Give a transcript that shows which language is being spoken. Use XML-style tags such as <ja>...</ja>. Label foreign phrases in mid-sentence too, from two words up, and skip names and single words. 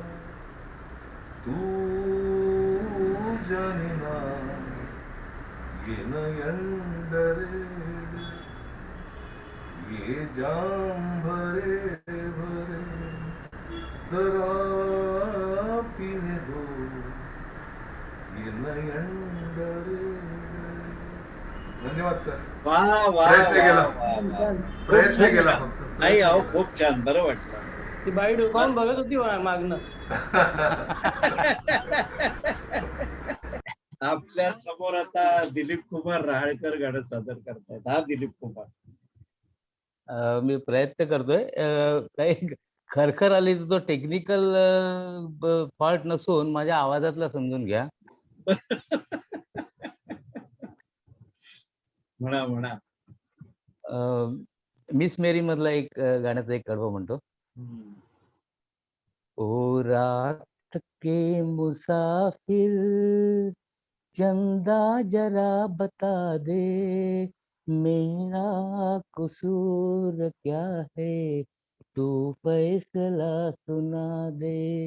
<hi>तू जाने ना ये नयन डरे, ये जाम भरे भरे, जरा पीने दो ये नयन डरे.</hi> <mr>धन्यवाद सर. वा वा प्रयत्न केला. वा, वा, वा. प्रयत्न केला फक्त. नाही अहो, खूप छान, बरं वाटलं. ती बाई डोकावून बघत होती मागणं. आपल्या समोर आता दिलीप कुमार रहाळकर गाणं सादर करतायत. हा दिलीप कुमार. मी प्रयत्न करतोय. काही खरखर आली तर तो</mr> <en>technical fault</en> <mr>नसून माझ्या आवाजातला समजून घ्या. म्हणा म्हणा. मिस मेरी मधला एक गाण्याचा एक कडवं म्हणतो.</mr> <hi>ओ रात के मुसाफिर चंदा जरा बता दे मेरा कसूर क्या है तू फैसला सुना दे.</hi>